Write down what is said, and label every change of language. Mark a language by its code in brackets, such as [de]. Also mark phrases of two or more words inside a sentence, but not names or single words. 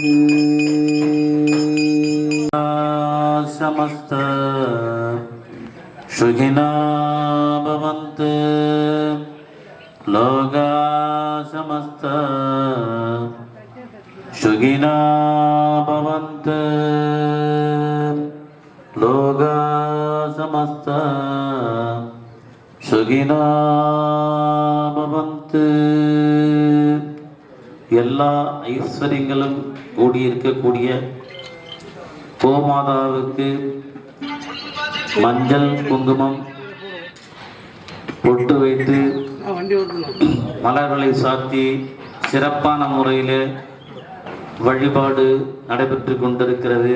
[sa] समस्त सुखिनो भवन्तु लोका समस्त सुखिनो भवन्तु लोका समस्त सुखिनो பவந்து. [ta] எல்லா ஐஸ்வர்யங்களும் கூடியிருக்கக்கூடிய கோமாதாவுக்கு மஞ்சள் குங்குமம் பொட்டு வைத்து மலர்களை சாத்தி சிறப்பான முறையில் வழிபாடு நடைபெற்று கொண்டிருக்கிறது.